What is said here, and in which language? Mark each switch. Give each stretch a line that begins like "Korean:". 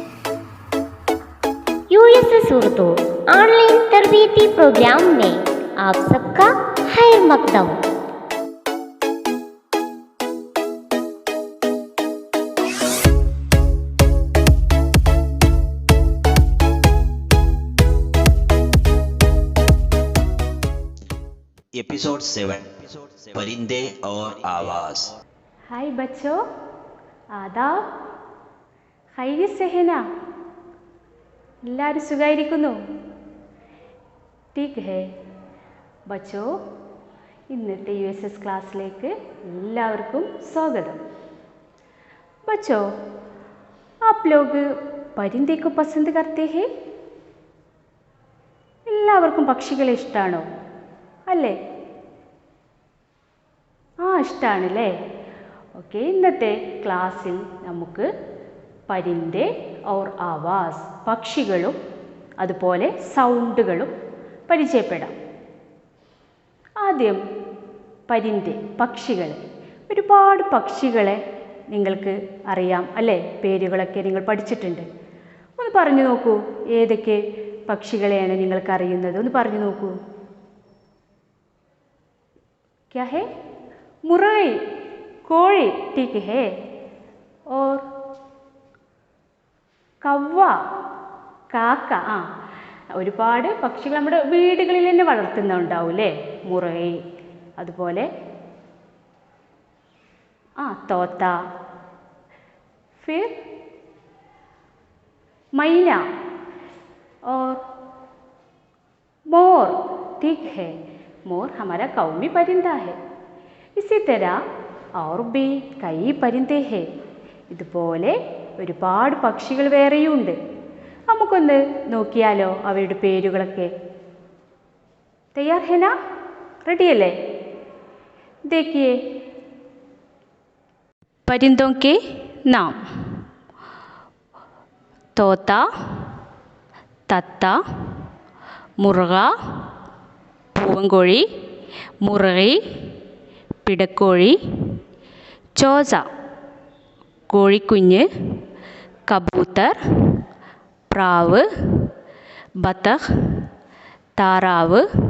Hindi: से सूरतों online तरबीती programme में आप सबका खैर मकदम। एपिसोड 7 परिंदे और आवाज। हाय बच्चों, आदाब, खैरियत से है ना?
Malayalam: എല്ലാവരും സുഖമായിരിക്കുന്നു?
Hindi: ठीक है बच्चों,
Malayalam: ഇന്നത്തെ USS ക്ലാസ്സിലേക്ക് എല്ലാവർക്കും സ്വാഗതം।
Hindi: बच्चों, आप लोग परिंदे को पसंद करते हैं?
Malayalam: എല്ലാവർക്കും പക്ഷികളെ ഇഷ്ടമാണോ? അല്ലേ? ഇഷ്ടമാണല്ലേ? ഓക്കെ, ഇന്നത്തെ ക്ലാസ്സിൽ നമുക്ക്
Hindi: പരിന്ദേ और ആവാസ്,
Malayalam: പക്ഷികളും അതുപോലെ സൗണ്ടുകളും പരിചയപ്പെടാം. ആദ്യം പരിന്ദേ, പക്ഷികളെ. ഒരുപാട് പക്ഷികളെ നിങ്ങൾക്ക് അറിയാം അല്ലേ? പേരുകളൊക്കെ നിങ്ങൾ പഠിച്ചിട്ടുണ്ട്. ഒന്ന് പറഞ്ഞു നോക്കൂ, ഏതൊക്കെ പക്ഷികളെയാണ് നിങ്ങൾക്കറിയുന്നത്? ഒന്ന് പറഞ്ഞു നോക്കൂ.
Hindi: क्या है? मुरई, കോഴി, ठीक है. और കവ്വ, കാക്ക.
Malayalam: ഒരുപാട് പക്ഷികൾ നമ്മുടെ വീടുകളിൽ തന്നെ വളർത്തുന്നുണ്ടാവും അല്ലേ? മുറൈ, അതുപോലെ തോത്ത, फिर മൈന और मोर,
Hindi: ठीक है. मोर हमारा कौमी परिंदा है. इसी तरह और भी कई परिंदे हैं.
Malayalam: ഇതുപോലെ ഒരുപാട് പക്ഷികൾ വേറെയുണ്ട്. നമുക്കൊന്ന് നോക്കിയാലോ അവയുടെ പേരുകളൊക്കെ?
Hindi: തയ്യാർ ഹെ നാ?
Malayalam: റെഡിയല്ലേ?
Hindi: देखिए परिंदों के नाम: तोता, तत्ता, मुर्गा, പൂവൻകോഴി, മുറൈ, പിടക്കോഴി, ചോസ, കോഴിക്കുഞ്ഞ്, കബൂത്തർ, പ്രാവ്, ബത്തഖ്, താറാവ്,